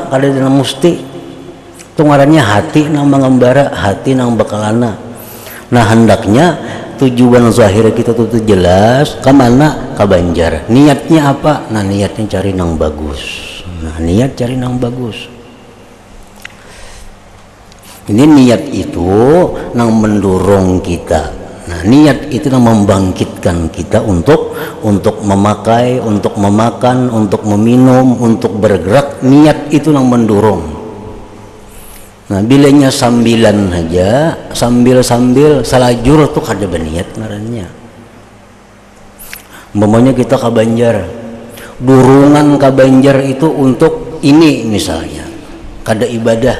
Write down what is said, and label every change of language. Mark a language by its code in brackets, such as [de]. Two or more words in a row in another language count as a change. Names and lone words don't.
[bjn] Kada nang musti. Itu ngarannya hati nang mengembara, hati nang bakalana. [id] Nah hendaknya tujuan zahir kita tuh jelas kemana? Ke Banjar. Niatnya apa? [bjn] Nah niatnya cari nang bagus. Nah niat cari nang bagus. [id] Ini niat itu yang mendorong kita. Nah, niat itu yang membangkitkan kita untuk memakai, untuk memakan, untuk meminum, untuk bergerak. Niat itu yang mendorong. [bjn] Nah, bilanya sambilan aja, sambil salajur tuh kada berniat ngarannya. [id] Umpamanya kita ke Banjar, durungan ke Banjar itu untuk ini misalnya, kada ibadah.